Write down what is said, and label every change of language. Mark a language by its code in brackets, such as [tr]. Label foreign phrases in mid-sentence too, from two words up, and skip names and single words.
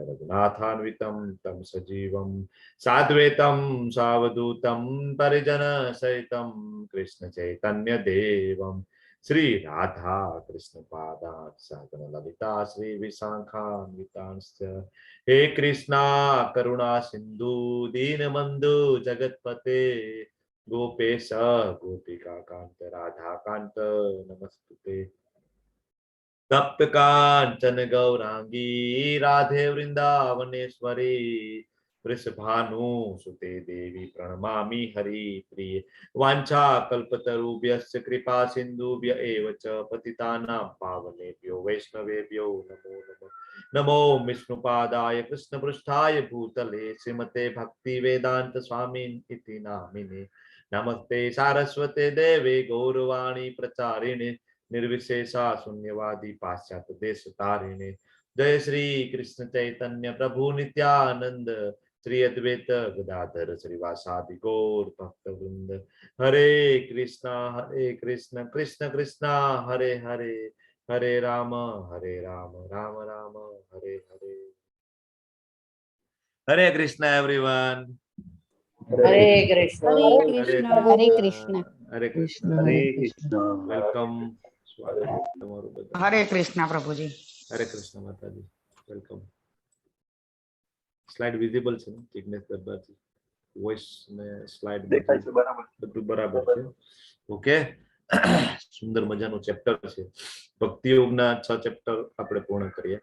[sa] रघुनाथान्वितम तम सजीवम साद्वैतम सावधूतम परिजन सहितम कृष्ण चैतन्य देवम श्री राधा कृष्ण पादा सहगण ललिता श्री विशाखान्वितांश्च हे कृष्णा करुणा सिंधु दीनबंधु जगतपते गोपेश गोपिका कांत राधा कांत नमस्तुते. तप्त कांचन गौरांगी राधे वृंदावनेश्वरी वृषभानु सुते देवी પ્रणमामि हरि प्रिय वांछा कल्पतरुभ्यश्च कृपा सिन्धुभ्य एव च पतितानां पावनेभ्यो वैष्णवेभ्यो नमो नमः. नमो विष्णुपादाय कृष्णपृष्ठाय भूतले श्रीमते भक्ति वेदांत स्वामिन् इति नामिने नमस्ते सारस्वते देवे गौरवाणी प्रचारिणे निर्विशेषा शून्यवादी पाश्चात्य देश तारिणे. जय श्री कृष्ण चैतन्य प्रभु नित्यानंद श्री अद्वैत गदाधर श्रीवासादि गौर भक्त वृंद. हरे कृष्ण कृष्ण कृष्ण हरे हरे हरे राम राम राम हरे हरे. [hi] हरे कृष्ण एवरीवन. हरे कृष्ण हरे कृष्ण. हरे कृष्ण. हरे कृष्ण. वेलकम. स्वागत है [gu] તમારું બધા. [hi] हरे कृष्ण प्रभु जी. हरे कृष्ण माताजी. [gu] वेलकम. [en] slide visible [gu] છે ને જિગ્નેશ દરબારજી? વોઇસ ને સ્લાઇડ દેખાય છે બરાબર? બધું બરાબર છે. ઓકે. સુંદર મજાનું ચેપ્ટર છે. ભક્તિ યોગના 6 ચેપ્ટર આપણે પૂર્ણ કરીએ.